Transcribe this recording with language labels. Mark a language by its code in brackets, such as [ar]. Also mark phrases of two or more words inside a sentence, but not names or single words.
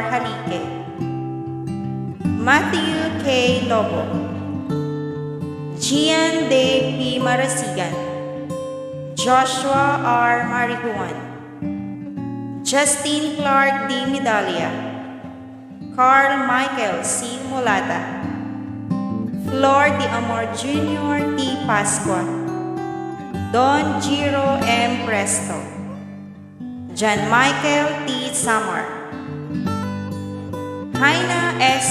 [en] Halike, Matthew K. Lobo, Gian De P. Marasigan, Joshua R. Marihuan, Justin Clark D. Medalia, Carl Michael C. Mulata, Flor de Amor Jr. T. Pascua, Don Giro M. Presto, John Michael T. Samar, Haina S.